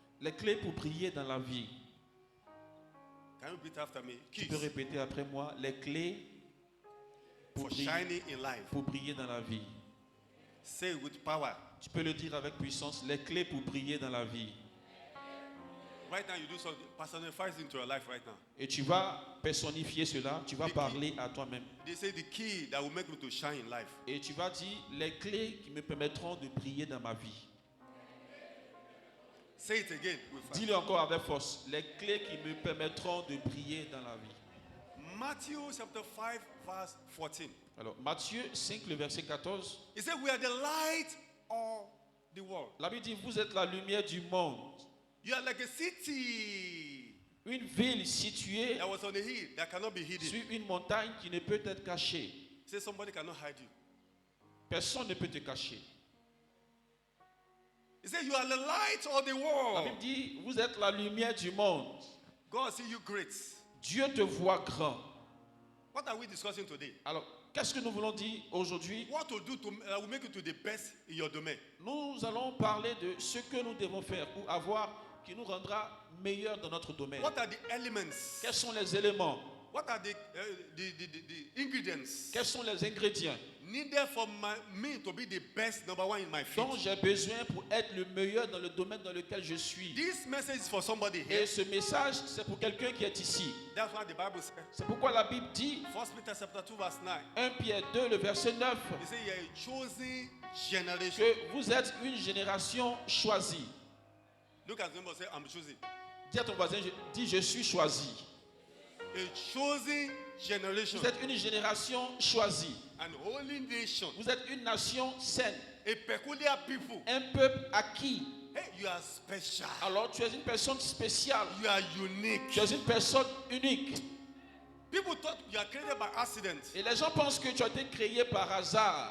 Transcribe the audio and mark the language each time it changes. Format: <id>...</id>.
<fr>les clés pour briller dans la vie.</fr> <en>Can you repeat after me?</en> <fr>Tu</fr> <en>Keys</en> <fr>peux répéter après moi, les clés</fr> <en>for shining in life.</en> <fr>pour briller dans la vie.</fr> <en>Say it with power.</en> <fr>Tu peux le dire avec puissance, les clés pour briller dans la vie.</fr> <en>Right now, you do something, personifies into your life right now.</en> <fr>Et tu vas personnifier cela, tu vas Les parler à toi-même.</fr> <en>They say the key that will make me to shine in life.</en> <fr>Et tu vas dire les clés qui me permettront de briller dans ma vie.</fr> <en>Say it again with fire.</en> <fr>Dis-le encore avec force, les clés qui me permettront de briller dans la vie.</fr> <en>Matthew chapter 5, verse 14.</en> <fr>Alors, Matthieu 5, le verset 14.</fr> <en>He said, we are the light of the world.</en> <fr>La Bible dit, vous êtes la lumière du monde.</fr> <en>You are like a city</en> <fr>Une ville située</fr> <en>that was on a hill that cannot be hidden.</en> <fr>sur une montagne qui ne peut être cachée.</fr> <en>Say somebody cannot hide you.</en> <fr>Personne ne peut te cacher.</fr> <en>He said, you are the light of the</en> <fr>La</fr> <en>world.</en> <fr>Bible dit, vous êtes la lumière du monde.</fr> <en>God see you great.</en> <fr>Dieu te voit grand.</fr> <en>What are we discussing today?</en> <fr>Alors, qu'est-ce que nous voulons dire aujourd'hui?</fr> <en>What to do to will make you to the best in your domain.</en> <fr>Nous allons parler de ce que nous devons faire pour avoir qui nous rendra meilleurs dans notre domaine.</fr> <en>What are the elements?</en> <fr>Quels sont les éléments?</fr> <en>What are the ingredients</en> <fr>Quels sont les ingrédients</fr> <en>needed for me to be the best number one in my</en> <fr>dont</fr> <en>field?</en> <fr>j'ai besoin pour être le meilleur dans le domaine dans lequel je suis?</fr> <en>This message is for somebody</en> <fr>Et</fr> <en>here.</en> <fr>ce message, c'est pour quelqu'un qui est ici.</fr> <en>That's what the Bible says.</en> <fr>C'est pourquoi la Bible dit,</fr> <en>1 Peter chapter 2 verse 9.</en> <fr>1 Pierre 2, le verset 9,</fr> <en>He said, "You are a chosen generation."</en> <fr>que vous êtes une génération choisie.</fr> <en>Look at them and say, "I'm chosen."</en> <fr>Dis à ton voisin, dis, je suis choisi.</fr> <en>A chosen generation,</en> <fr>Vous êtes une génération choisie.</fr> <en>an holy nation,</en> <fr>Vous êtes une nation saine.</fr> <en>a peculiar people.</en> <fr>Un peuple acquis.</fr> <en>Hey, you are special.</en> <fr>Alors tu es une personne spéciale.</fr> <en>You are unique.</en> <fr>Tu es une personne unique.</fr> <en>People thought you are created by accident.</en> <fr>Et les gens pensent que tu as été créé par hasard.</fr>